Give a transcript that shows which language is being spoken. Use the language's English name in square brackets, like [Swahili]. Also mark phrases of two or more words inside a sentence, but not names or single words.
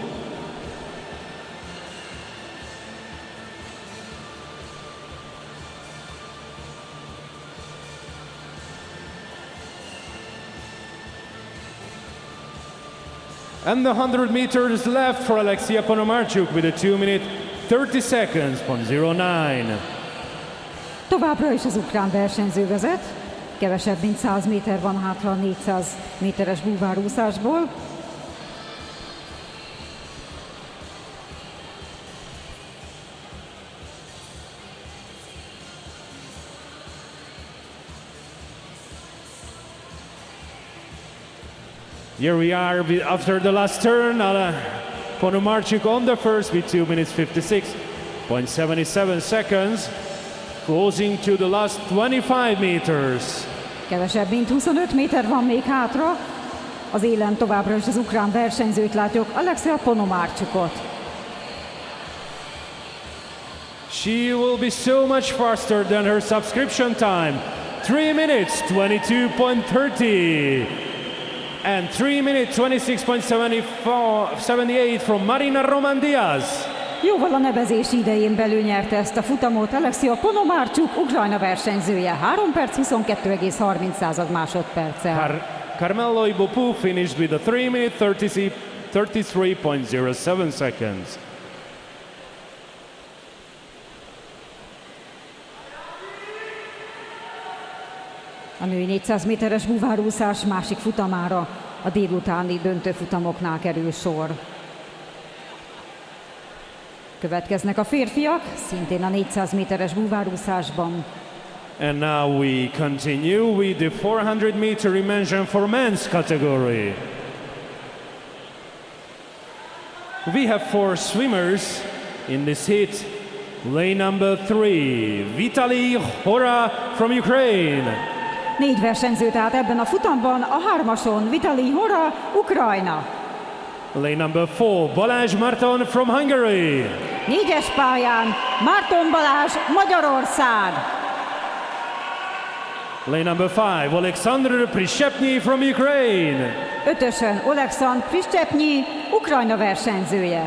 [English] And the 100 meters left for Alexia Ponomarchuk with a 2 minute 30 seconds, 0.09. [Hungarian] Továbbra is az ukrán versenyző vezet, kevesebb mint 100 méter van hátra a 400 méteres búvárúszásból. [English] Here we are after the last turn. Ponomarchuk on the first with 2 minutes 56.77 seconds. Closing to the last 25 meters. [Hungarian] Kevesebb mint 25 méter van még hátra. Az élen továbbra is az ukrán versenyzőt látjuk, Alexia Ponomarchukot. [English] She will be so much faster than her subscription time. 3 minutes 22.30 and 3 minutes 26.78 from Marina Roman Diaz. [Hungarian] Jóval a nevezési idején belül nyerte ezt a futamot Alexia Ponomarchuk, Ukrajna versenyzője, 3 perc 22,30 másodperccel. [English] Carmelo Ibopu finished with a 3 minute 33.07 seconds. [Hungarian] A női 400 méteres búvárúszás másik futamára a délutáni döntőfutamoknál kerül sor. Következnek a férfiak, szintén a 400 méteres búvárúszásban. [English] And now we continue with the 400 meter dimension for men's category. We have 4 swimmers in this heat. Lane number 3, Vitaly Hora from Ukraine. [Hungarian] 4 versenyző tehát ebben a futamban, a 3-ason Vitaly Hora, Ukrajna. [English] Lane number 4, Balázs Marton from Hungary. [Hungarian] 4-es pályán Márton Balázs, Magyarország. [English] Lane number 5, Alexander Prishepny from Ukraine. [Hungarian] 5-ösön Oleksandr Prishepny, Ukrajna versenyzője.